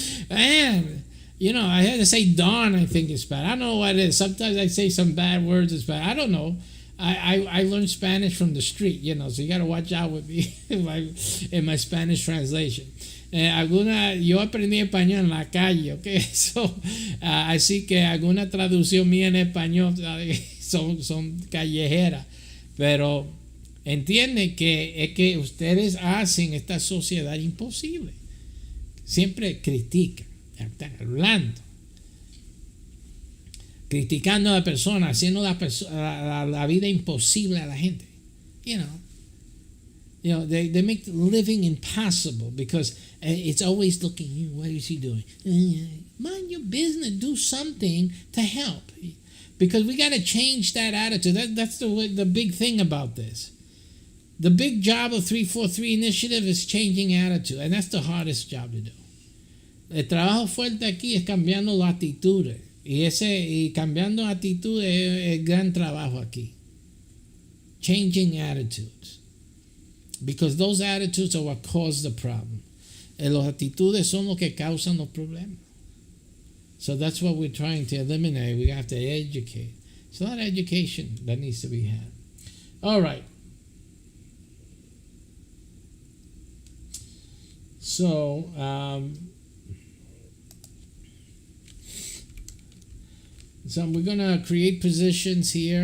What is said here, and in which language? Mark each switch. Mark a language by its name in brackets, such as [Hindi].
[English] Man, I had to say darn, I think it's bad. I don't know what it is. Sometimes I say some bad words, it's bad. I don't know. I learned Spanish from the street, so you got to watch out with me in my Spanish translation. [Spanish] Yo aprendí español en la calle, okay? [English] So, [Spanish] así que alguna traducción mía en español son callejeras. Pero entiende que es que ustedes hacen esta sociedad imposible. Siempre critican, están hablando, criticando a la persona, haciendo la vida imposible a la gente. [English] They make living impossible because it's always looking, what is he doing? Mind your business, do something to help. Because we got to change that attitude. That's the big thing about this. The big job of 343 Initiative is changing attitude, and that's the hardest job to do. [Spanish] El trabajo fuerte aquí es cambiando las actitudes, y cambiando actitudes es el gran trabajo aquí. [English] Changing attitudes, because those attitudes are what cause the problem. [Spanish] Las actitudes son lo que causan los problemas. [English] So that's what we're trying to eliminate. We have to educate. It's a lot of education that needs to be had. All right. So, we're going to create positions here.